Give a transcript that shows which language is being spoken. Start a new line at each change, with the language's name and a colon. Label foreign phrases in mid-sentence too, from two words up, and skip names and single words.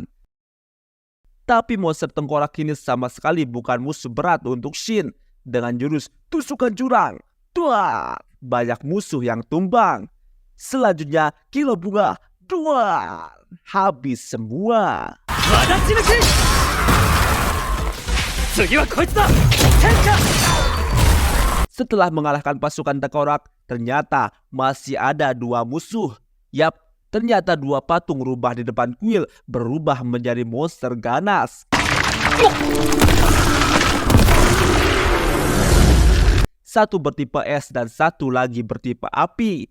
Indonesian: Tapi monster tengkorak ini sama sekali bukan musuh berat untuk Shin. Dengan jurus tusukan jurang, tuah, banyak musuh yang tumbang. Selanjutnya, kilo bunga, dua, habis semua.
Japanese: 私抜き次はこいつだ天下
Indonesian: Setelah mengalahkan pasukan tengkorak, ternyata masih ada dua musuh. Yap, ternyata dua patung rubah di depan kuil berubah menjadi monster ganas. Satu bertipe es dan satu lagi bertipe api.